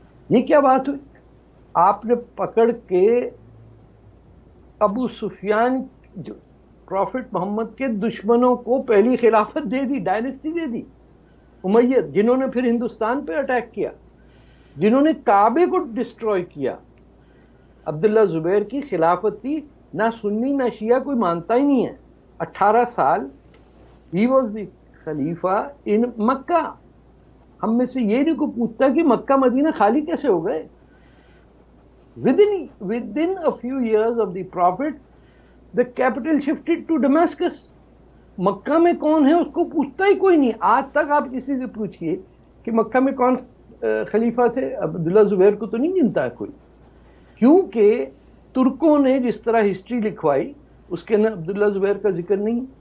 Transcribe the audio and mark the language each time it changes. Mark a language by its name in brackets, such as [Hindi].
[Urdu] یہ کیا بات ہوئی؟ آپ نے پکڑ کے ابو سفیان جو پروفٹ محمد کے دشمنوں کو پہلی خلافت دے دی، ڈائنسٹی دے دی، امیہ، جنہوں نے پھر ہندوستان پہ اٹیک کیا، جنہوں نے کعبے کو ڈسٹروائے کیا. عبداللہ زبیر کی خلافت تھی، نہ سنی نہ شیعہ کوئی مانتا ہی نہیں ہے. 18 سال ہی [English] Was the خلیفہ in Mecca. [Urdu] ہم میں سے یہ نہیں کو پوچھتا کہ مکہ مدینہ خالی کیسے ہو گئے. [English] within a few years of the prophet the capital shifted to Damascus. [Urdu] مکہ میں کون ہے اس کو پوچھتا ہی کوئی نہیں. آج تک آپ کسی سے پوچھئے کہ مکہ میں کون خلیفہ تھے، عبداللہ زبیر کو تو نہیں گنتا ہے کوئی، کیونکہ ترکوں نے جس طرح ہسٹری لکھوائی اس کے اندر عبداللہ زبیر کا ذکر نہیں.